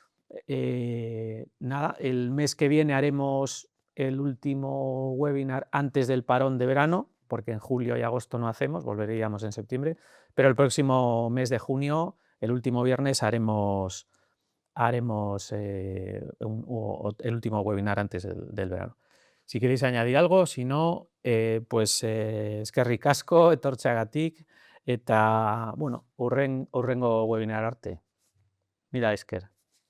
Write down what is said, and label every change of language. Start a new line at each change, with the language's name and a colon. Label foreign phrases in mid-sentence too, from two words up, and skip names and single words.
Spanish: Nada, el mes que viene haremos el último webinar antes del parón de verano, porque en julio y agosto no hacemos, volveríamos en septiembre, pero el próximo mes de junio, el último viernes, haremos el último webinar antes del verano. Si queréis añadir algo, si no, pues
Basque: eskerrik asko etortzeagatik eta bueno, hurrengo webinar arte. Mila esker.